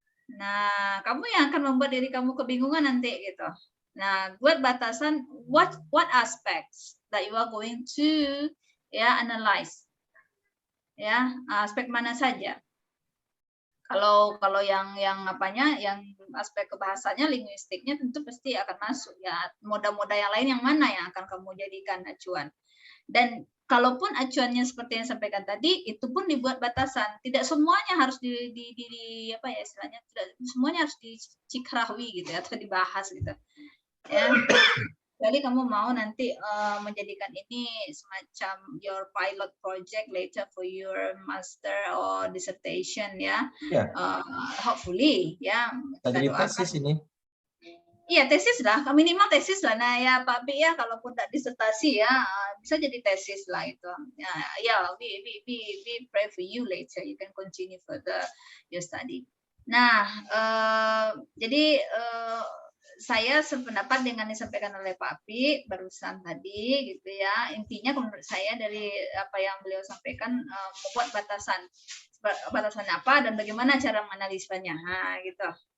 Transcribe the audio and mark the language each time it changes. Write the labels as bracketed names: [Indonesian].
[Indonesian] Nah, kamu yang akan membuat diri kamu kebingungan nanti gitu. Nah, buat batasan [English] what aspects that you are going to analyze. [Indonesian] Ya, aspek mana saja. Kalau yang aspek kebahasanya, linguistiknya tentu pasti akan masuk ya. Moda-moda yang lain yang mana yang akan kamu jadikan acuan. Dan kalaupun acuannya seperti yang sampaikan tadi, itu pun dibuat batasan. Tidak semuanya harus tidak semuanya harus dicikrawi gitu atau dibahas gitu. Ya. Jadi kamu mau nanti menjadikan ini semacam [English] your pilot project later for your master or dissertation [Indonesian] ya. Yeah. [English] Hopefully ya. [Indonesian] Jadi tesis ini. Iya tesis lah, minimal tesis lah. Nah ya Pak B ya, kalaupun tidak disertasi ya bisa jadi tesis lah itu. [English] Ya, we pray for you later. You can continue further your study. [Indonesian] Nah jadi saya sependapat dengan yang disampaikan oleh Pak Api barusan tadi gitu ya. Intinya menurut saya dari apa yang beliau sampaikan membuat batasan apa dan bagaimana cara menganalisanya. Nah, gitu.